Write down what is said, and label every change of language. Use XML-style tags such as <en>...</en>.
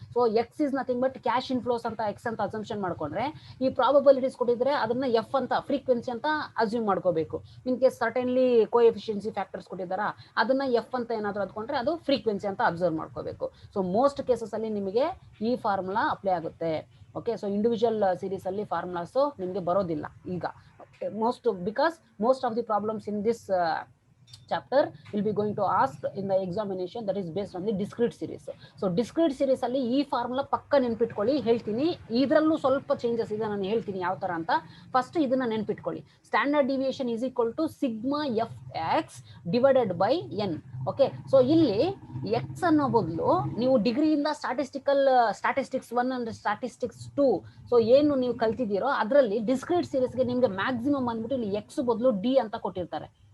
<kn>So</kn> <en>X is nothing but cash inflows</en> <kn>ಅಂತ X ಅಂತ assumption ಮಾಡ್ಕೊಂಡ್ರೆ, ಈ ಪ್ರಾಬಬಿಲಿಟೀಸ್ ಕೊಟ್ಟಿದ್ರೆ ಅದನ್ನ F ಅಂತ ಫ್ರೀಕ್ವೆನ್ಸಿ ಅಂತ ಅಸ್ಯೂಮ್ ಮಾಡ್ಕೋಬೇಕು. ಇನ್ ಕೇಸ್ ಸರ್ಟನ್ಲಿ ಕೋಎಫಿಷಿಯನ್ಸಿ ಫ್ಯಾಕ್ಟರ್ಸ್ ಕೊಟ್ಟಿದ್ದಾರಾ ಅದನ್ನ F ಅಂತ ಏನಾದರೂ ಅದ್ಕೊಂಡ್ರೆ ಅದು ಫ್ರೀಕ್ವೆನ್ಸಿ ಅಂತ ಅಬ್ಸರ್ವ್ ಮಾಡ್ಕೋಬೇಕು. ಸೊ ಮೋಸ್ಟ್ ಕೇಸಸ್ ಅಲ್ಲಿ ನಿಮಗೆ ಈ ಫಾರ್ಮುಲಾ ಅಪ್ಲೈ ಆಗುತ್ತೆ. ಓಕೆ, ಸೊ ಇಂಡಿವಿಜುವಲ್ ಸೀರೀಸ್ ಅಲ್ಲಿ ಫಾರ್ಮುಲಾಸ್ ನಿಮಗೆ ಬರೋದಿಲ್ಲ ಈಗ,</kn> <en>because most of the problems in this chapter will be going to ask in the examination that is based on the discrete series.</en> <kn>So discrete series ಅಲ್ಲಿ ಈ formula ಪಕ್ಕ ನೆನ್ಪಿಟ್ಕೊಳ್ಳಿ, ಹೇಳ್ತೀನಿ. ಇದರಲ್ಲೂ ಸ್ವಲ್ಪ ಚೇಂಜಸ್ ಇದೆ, ನಾನು ಹೇಳ್ತೀನಿ ಯಾವ ತರ ಅಂತ. ಫಸ್ಟ್ ಇದನ್ನ ನೆನ್ಪಿಟ್ಕೊಳ್ಳಿ,</kn> <en>Standard deviation is equal to sigma FX divided by n.</en> <kn>Okay, so ಇಲ್ಲಿ X ಅನ್ನೋ ಬದಲು ನೀವು ಡಿಗ್ರಿಯಿಂದ ಸ್ಟಾಟಿಸ್ಟಿಕ್ಸ್ 1 ಅಂಡ್ ಸ್ಟಾಟಿಸ್ಟಿಕ್ಸ್ 2 ಸೊ ಏನು ನೀವು ಕಲ್ತಿದ್ದೀರೋ ಅದರಲ್ಲಿ ಡಿಸ್ಕ್ರೀಟ್ ಸೀರೀಸ್ಗೆ ನಿಮ್ಗೆ ಮ್ಯಾಕ್ಸಿಮಮ್ ಅಂದ್ಬಿಟ್ಟು ಇಲ್ಲಿ X ಬದಲು D ಅಂತ ಕೊಟ್ಟಿರ್ತಾರೆ.</kn>